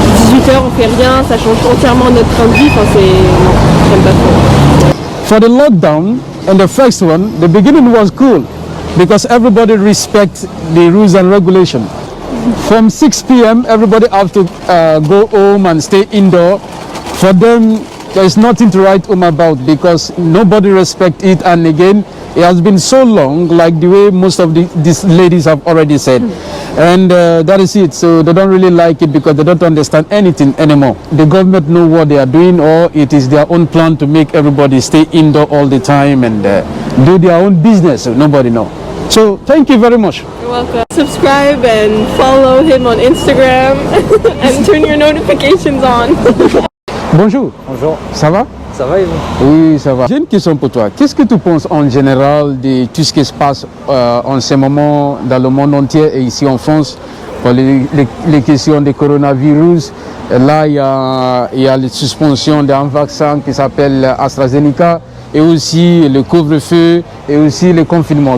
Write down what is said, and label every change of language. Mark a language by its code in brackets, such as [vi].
[fr] 18h, on fait rien, ça change entièrement notre train de vie. Non, j'aime pas trop. [en] For the lockdown and the first one, the beginning was cool because everybody respects the rules and regulation. From 6 p.m., everybody have to go home and stay indoor. For them, there is nothing to write home about because nobody respects it. And again, it has been so long, like the way most of these ladies have already said. And that is it. So they don't really like it because they don't understand anything anymore. The government know what they are doing, or it is their own plan to make everybody stay indoor all the time and do their own business. So nobody know. So thank you very much. You're welcome. Subscribe and follow him on Instagram and turn your notifications on. [fr] Bonjour. Bonjour. Ça va? Ça va et vous? Oui, ça va. J'ai une question pour toi. Qu'est-ce que tu penses en général de tout ce qui se passe en ce moment dans le monde entier et ici en France pour les questions du coronavirus? Là, il y a la suspension d'un vaccin qui s'appelle AstraZeneca et aussi le couvre-feu et aussi le confinement.